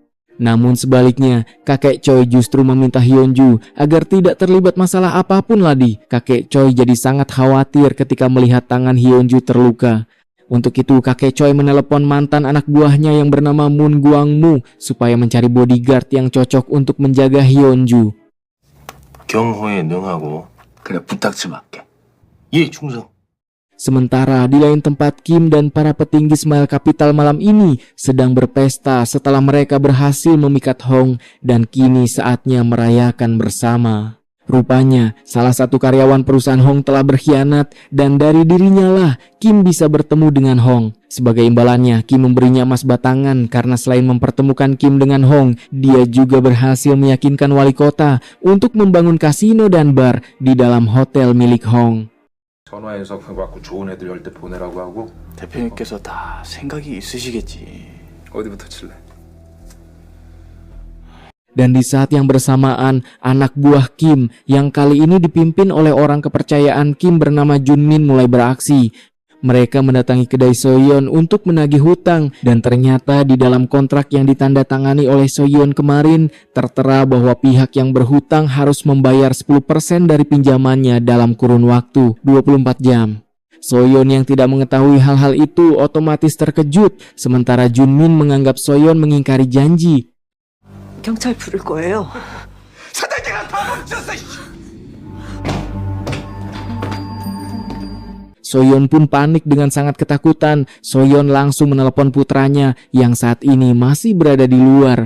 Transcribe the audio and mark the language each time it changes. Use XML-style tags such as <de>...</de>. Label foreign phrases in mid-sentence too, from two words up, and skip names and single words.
<id>Namun sebaliknya, kakek Choi justru meminta Hyunju agar tidak terlibat masalah apapun lagi. Kakek Choi jadi sangat khawatir ketika melihat tangan Hyunju terluka. Untuk itu kakek Choi menelepon mantan anak buahnya yang bernama Moon Gwang-mu supaya mencari bodyguard yang cocok untuk menjaga Hyunju.</id> <ko>경호에 능하고 그래 부탁 좀 할게. 예, 충성.</ko> <id>Sementara di lain tempat Kim dan para petinggi Smile Capital malam ini sedang berpesta setelah mereka berhasil memikat Hong dan kini saatnya merayakan bersama. Rupanya salah satu karyawan perusahaan Hong telah berkhianat dan dari dirinya lah Kim bisa bertemu dengan Hong. Sebagai imbalannya Kim memberinya emas batangan karena selain mempertemukan Kim dengan Hong, dia juga berhasil meyakinkan wali kota untuk membangun kasino dan bar di dalam hotel milik Hong.</id> <ko>전화해서 그거 갖고 좋은 애들 10대 보내라고 하고. 대표님께서 다 생각이 있으시겠지. 어디부터 칠래?</ko> <id>Dan di saat yang bersamaan, anak buah Kim yang kali ini dipimpin oleh orang kepercayaan Kim bernama Junmin mulai beraksi. Mereka mendatangi kedai Soyeon untuk menagih hutang dan ternyata di dalam kontrak yang ditandatangani oleh Soyeon kemarin tertera bahwa pihak yang berhutang harus membayar 10% dari pinjamannya dalam kurun waktu 24 jam. Soyeon yang tidak mengetahui hal-hal itu otomatis terkejut, sementara Junmin menganggap Soyeon mengingkari janji.</id> <ko>경찰 부를 거예요. 사장님아 다 멈췄어.</ko> <id>Soyeon pun panik dengan sangat ketakutan. Soyeon langsung menelepon putranya yang saat ini masih berada di luar.</id>